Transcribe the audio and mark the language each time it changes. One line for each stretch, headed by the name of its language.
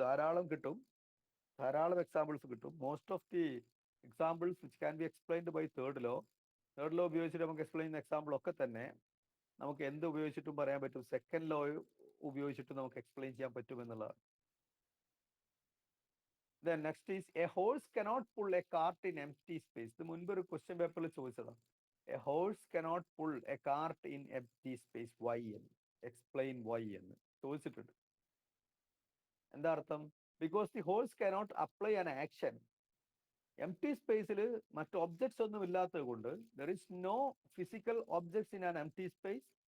Malayalam: ധാരാളം എക്സാമ്പിൾസ് കിട്ടും.
English: most of the examples which can be explained by third law
Malayalam: ഉപയോഗിച്ചിട്ട് നമുക്ക് എക്സ്പ്ലെയിൻ ചെയ്യുന്ന എക്സാമ്പിൾ ഒക്കെ തന്നെ നമുക്ക് എന്ത് ഉപയോഗിച്ചിട്ടും പറയാൻ പറ്റും, സെക്കൻഡ് ലോ ഉപയോഗിച്ചിട്ട് നമുക്ക് എക്സ്പ്ലെയിൻ ചെയ്യാൻ പറ്റും എന്നുള്ളതാണ്.
English: Then next is a horse cannot pull a cart in empty space.
Malayalam: ഇത് മുൻപ് ഒരു ക്വസ്റ്റ്യൻ പേപ്പറിൽ ചോദിച്ചതാണ്.
English: A horse cannot pull a cart in empty space.
Malayalam: Why എന്ന് എക്സ്പ്ലെയിൻ വൈ എന്ന് ചോദിച്ചിട്ടുണ്ട്. എന്താ അർത്ഥം?
English: Because the horse cannot apply an action.
Malayalam: Empty സ്പേസിൽ മറ്റ് ഒബ്ജക്ട്സ് ഒന്നും ഇല്ലാത്തത് കൊണ്ട്
English: there is no physical objects in an empty space.